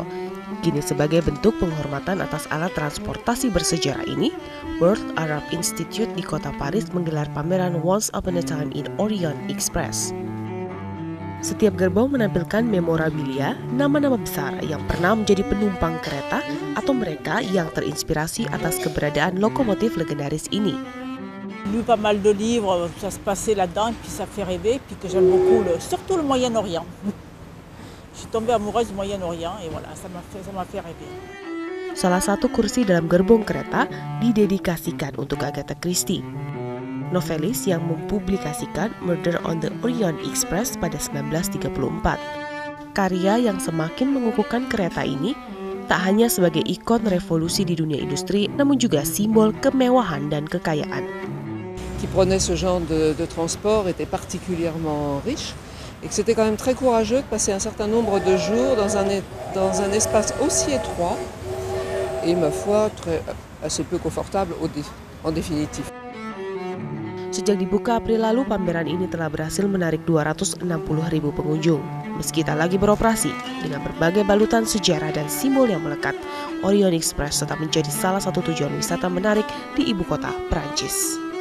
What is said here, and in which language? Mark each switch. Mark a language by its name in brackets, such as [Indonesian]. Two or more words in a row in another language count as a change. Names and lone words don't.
[Indonesian] Kini sebagai bentuk penghormatan atas alat transportasi bersejarah ini, World Arab Institute di kota Paris menggelar pameran Once Upon a Time in Orient Express. Setiap gerbong menampilkan memorabilia, nama-nama besar yang pernah menjadi penumpang kereta atau mereka yang terinspirasi atas keberadaan lokomotif legendaris ini. [French] Lu pas mal de livres, ça se passait là-dedans, puis ça fait rêver, puis que j'aime beaucoup surtout le Moyen-Orient. Je suis tombée amoureuse du Moyen-Orient et voilà, ça m'a fait rêver. [Indonesian] Salah satu kursi dalam gerbong kereta didedikasikan untuk Agatha Christie, novelis yang mempublikasikan Murder on the Orient Express pada 1934. Karya yang semakin mengukuhkan kereta ini tak hanya sebagai ikon revolusi di dunia industri, namun juga simbol kemewahan dan kekayaan. [French] Qui prenait ce genre de transport était particulièrement riche. Et que c'était quand même très courageux de passer un certain nombre de jours dans un espace aussi étroit et ma foi assez peu confortable en définitive. [Indonesian] Sejak dibuka April lalu, pameran ini telah berhasil menarik 260.000 pengunjung. Meski tak lagi beroperasi, dengan berbagai balutan sejarah dan simbol yang melekat, Orient Express tetap menjadi salah satu tujuan wisata menarik di ibu kota Prancis.